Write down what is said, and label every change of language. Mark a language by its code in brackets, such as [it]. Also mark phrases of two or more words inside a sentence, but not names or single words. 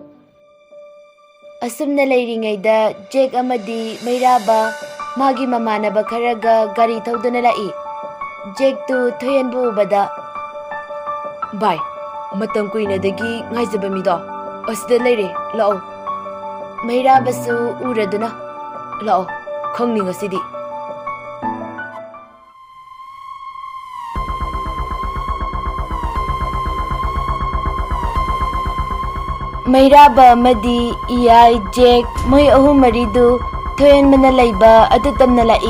[mni] Asumna leiringaida Jack amadi Mairaba magi mamanaba kharaga gari thauduna lai. Jack tu Thoienbu ubada bai matam kuinadagi ngaijaba mido asida leire lao. Mairabasu uraduna lao khongningasidi. Mairaba amadi iyai Jack moi ahum maridu Thoienbana laiba adu tamna lai.